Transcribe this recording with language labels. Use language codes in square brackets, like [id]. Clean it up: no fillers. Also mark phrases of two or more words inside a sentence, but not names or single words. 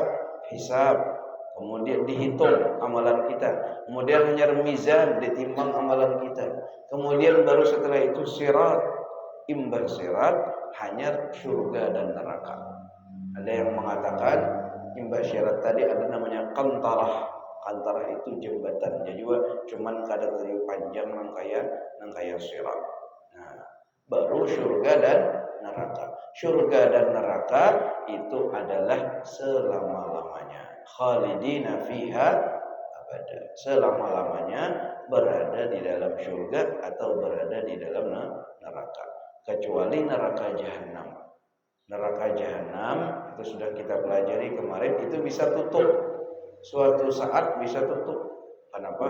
[id] Kemudian dihitung amalan kita. Kemudian hanya mizan, ditimbang amalan kita. Kemudian baru setelah itu sirat. Imbas sirat hanya surga dan neraka. Ada yang mengatakan imbas sirat tadi ada namanya kantarah. Kantarah itu jembatan. [bjn] Jadi cuman kada terlalu panjang nang kaya sirat. [id] Nah, baru surga neraka. Surga dan neraka itu adalah selama-lamanya. [ar] خالدين فيها أبدا. [id] Selama-lamanya berada di dalam surga atau berada di dalam neraka. Kecuali neraka jahanam. Neraka jahanam itu sudah kita pelajari kemarin, itu bisa tutup. Suatu saat bisa tutup. Kenapa?